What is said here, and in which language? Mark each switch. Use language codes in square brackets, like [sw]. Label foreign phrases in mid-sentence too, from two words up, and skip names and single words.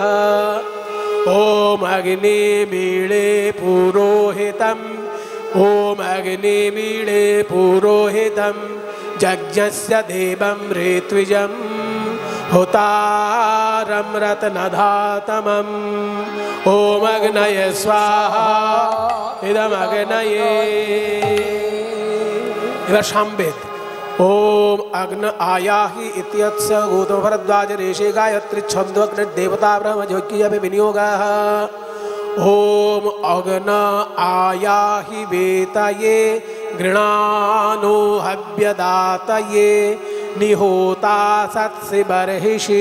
[sa] ওম অগ্নিমিড়ে পুরোহিতম, ওম অগ্নিমিড়ে পুরোহিতম যজ্ঞস্য দেবম ঋত্বিজম হোতারম রত্নধাতমম। ওম অগ্নয়ে স্বাহা ইদম অগ্নয়ে। [bn] এবার সামবেদ। [sa] ओम अग्न आयाहि इत्यस्य गौतम भरद्वाज ऋषि गायत्री छंदो देवता ब्रह्म ज्योतिः विनियोगः। ओम अग्न आयाहि वेतये गृणानो हव्यदातये निहोता सत्सि बर्हिषि।